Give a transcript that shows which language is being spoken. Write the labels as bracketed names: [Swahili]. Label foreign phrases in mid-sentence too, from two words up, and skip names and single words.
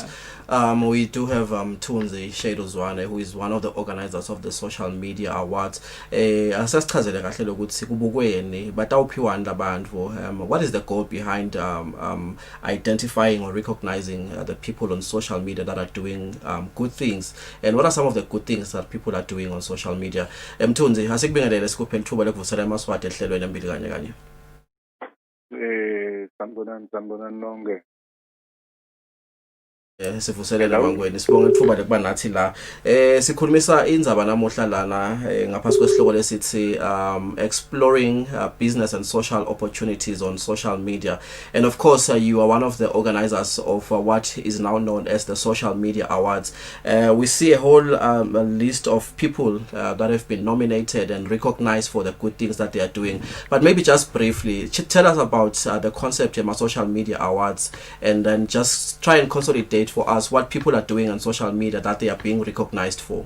[English] We do have Tunzi Shadozwane, who is one of the organizers of the social media awards. What is the goal behind identifying or recognizing the people on social media that are doing good things, and what are some of the good things that people are doing on social media? [Swati] Tunzi, asikubingelele sikuphe ithuba lokuvusela amaswati ehlelweni Embili Kanye Kanye. Sanibonani nonke. Sivuselele [English] Hello. [Swati] mangweni sibonga ithuba lekuba nathi la sikhulumisa indzaba namuhla lana ngaphasi kwesihloko lesithi [English] exploring business and social opportunities on social media, and of course you are one of the organizers of what is now known as the Social Media Awards. We see a whole a list of people that have been nominated and recognized for the good things that they are doing, but maybe just briefly tell us about the concept of social media awards, and then just try and consolidate for us what people are doing on social media that they are being recognized for.